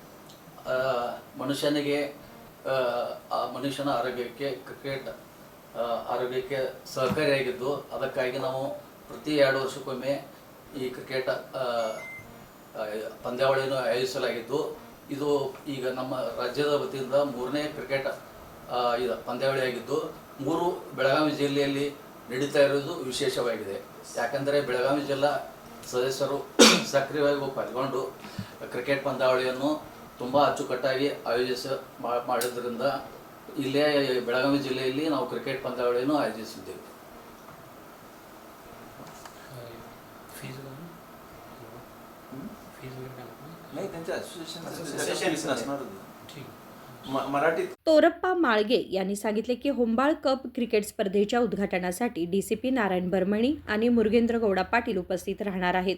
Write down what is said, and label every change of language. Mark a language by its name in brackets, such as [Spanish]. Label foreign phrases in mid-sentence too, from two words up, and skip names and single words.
[Kannada] ಮನುಷ್ಯನ ಆರೋಗ್ಯಕ್ಕೆ ಕ್ರಿಕೆಟ್ ಆರೋಗ್ಯಕ್ಕೆ ಸಹಕಾರಿಯಾಗಿದ್ದು, ಅದಕ್ಕಾಗಿ ನಾವು ಪ್ರತಿ 2 ವರ್ಷಕ್ಕೊಮ್ಮೆ ಈ ಕ್ರಿಕೆಟ್ ಪಂದ್ಯಾವಳಿಯನ್ನು ಆಯೋಜಿಸಲಾಗಿದ್ದು, ಇದು ಈಗ ನಮ್ಮ ರಾಜ್ಯದ ವತಿಯಿಂದ 3ನೇ ಕ್ರಿಕೆಟ್ ಪಂದ್ಯಾವಳಿಯಾಗಿದ್ದು 3 ಬೆಳಗಾವಿ ಜಿಲ್ಲೆಯಲ್ಲಿ ನಡೀತಾ ಇರೋದು ವಿಶೇಷವಾಗಿದೆ. ಯಾಕಂದರೆ ಬೆಳಗಾವಿ ಜಿಲ್ಲಾ ಸದಸ್ಯರು ಸಕ್ರಿಯವಾಗಿ ಪಾಲ್ಗೊಂಡು ಕ್ರಿಕೆಟ್ ಪಂದ್ಯಾವಳಿಯನ್ನು ತುಂಬ ಅಚ್ಚುಕಟ್ಟಾಗಿ ಮಾಡಿದ್ದರಿಂದ ಇಲ್ಲೇ ಬೆಳಗಾವಿ ಜಿಲ್ಲೆಯಲ್ಲಿ ನಾವು ಕ್ರಿಕೆಟ್ ಪಂದ್ಯಾವಳಿಯನ್ನು ಆಯೋಜಿಸಿದ್ದೇವೆ. [Marathi] तोरप्पा माळगे यांनी सांगितले की होंबाळ कप क्रिकेट स्पर्धेच्या उद्घाटनासाठी डीसीपी नारायण बर्मणी आणि मुरगेंद्र गौडा पाटील उपस्थित राहणार आहेत.